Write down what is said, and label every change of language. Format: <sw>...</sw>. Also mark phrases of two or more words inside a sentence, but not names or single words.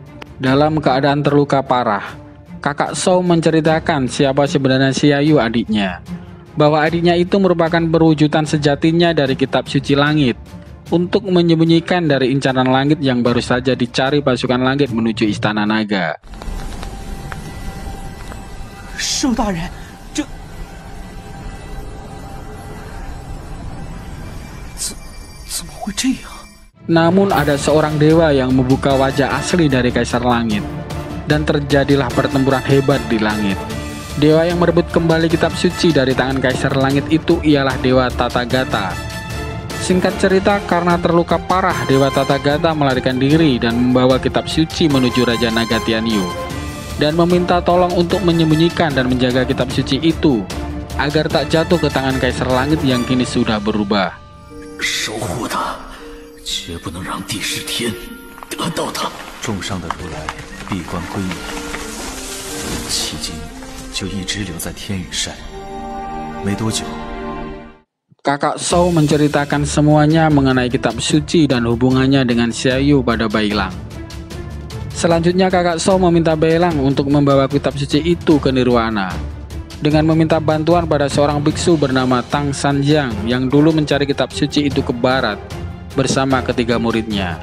<id>Dalam keadaan terluka parah, kakak Shou menceritakan siapa sebenarnya Xiaoyu adiknya, bahwa adiknya itu merupakan perwujudan sejatinya dari kitab suci langit untuk menyembunyikan dari incaran langit yang baru saja dicari pasukan langit menuju istana naga.</id> <zh>寿大人，怎么会这样？</zh> <id>Namun ada seorang dewa yang membuka wajah asli dari Kaisar Langit, dan terjadilah pertempuran hebat di langit. Dewa yang merebut kembali kitab suci dari tangan Kaisar Langit itu ialah Dewa Tathagata. Singkat cerita, karena terluka parah, Dewa Tathagata melarikan diri dan membawa kitab suci menuju Raja Naga Tianyu, dan meminta tolong untuk menyembunyikan dan menjaga kitab suci itu agar tak jatuh ke tangan Kaisar Langit yang kini sudah berubah.</id> <zh>守护它，绝不能让帝释天得到它。重伤的如来闭关归隐，迄今就一直留在天羽山。没多久，</zh> <id>kakak Shou menceritakan semuanya mengenai kitab suci dan hubungannya dengan Xiaoyu pada Bailang. Selanjutnya kakak Shou meminta Bailang untuk membawa kitab suci itu ke Nirwana dengan meminta bantuan pada seorang biksu bernama Tang Sanjiang yang dulu mencari kitab suci itu ke barat bersama ketiga muridnya.</id>